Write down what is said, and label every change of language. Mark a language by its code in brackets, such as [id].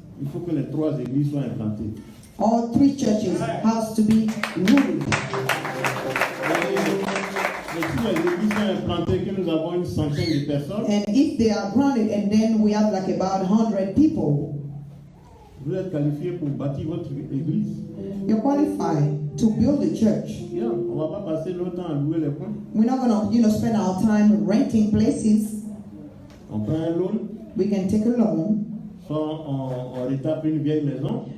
[fr] il faut que les 3 églises soient implantées. [en] all 3 churches has to be rooted. [fr] Et si les églises sont implantées, que nous avons une centaine de personnes, [en] And if they are grounded, and then we have like about 100 people, [fr] vous êtes qualifiés pour bâtir votre église. [en] you're qualified to build a church. [fr] Bien, on ne va pas passer notre temps à louer les points. [en] We're not going to, spend our time renting places. [fr] On prend un loan, [en] We can take a loan. [fr] soit on rétape une vieille maison,